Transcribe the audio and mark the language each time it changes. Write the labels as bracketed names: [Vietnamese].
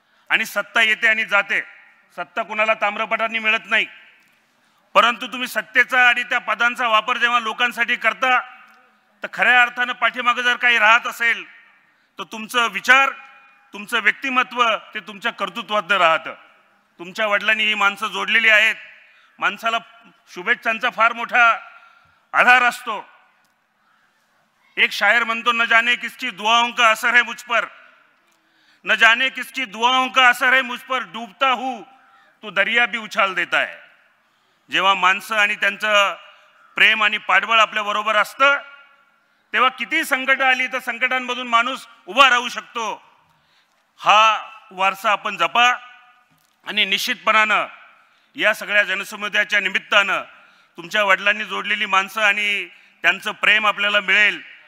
[Marathi] आणि सत्ता येते आणि जाते, सत्ता कुणाला ताम्रपटाने मिळत नाही, परंतु तुम्ही सत्तेचा आणि त्या पदांचा वापर जेव्हा लोकांसाठी करता तर खऱ्या अर्थानं पाठीमागं जर काही राहत असेल तर तुमचं विचार, तुमचं व्यक्तिमत्व ते तुमच्या कर्तृत्वात राहतं. तुमच्या वडिलांनी ही माणसं जोडलेली आहेत. माणसाला शुभेच्छांचा फार मोठा आधार असतो. एक शायर म्हणतो, [Hindi] न जाने किसकी दुआओं का असर है मुझ पर, न जाने किसकी दुआओं का असर है मुझ पर, डूबता हूं तो दरिया भी उछाल देता है. [Marathi] जेव्हा माणसं आणि त्यांचं प्रेम आणि पाठबळ आपल्या बरोबर असतं तेव्हा किती संकट आली तर संकटांमधून माणूस उभा राहू शकतो. हा वारसा आपण जपा आणि निश्चितपणानं या सगळ्या जनसमुदायाच्या निमित्तानं तुमच्या वडिलांनी जोडलेली माणसं आणि त्यांचं प्रेम आपल्याला मिळेल.